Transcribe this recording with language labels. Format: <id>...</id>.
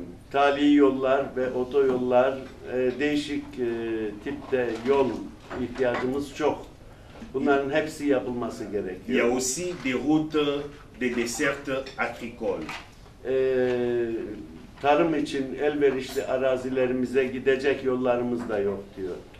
<tr>Tali yollar ve otoyollar, değişik tipte yol ihtiyacımız çok. Bunların hepsi yapılması gerekiyor.</tr> <fr>Il y a aussi des routes de desserte agricole.</fr> <tr>Tarım için elverişli arazilerimize gidecek yollarımız da yok diyor.</tr>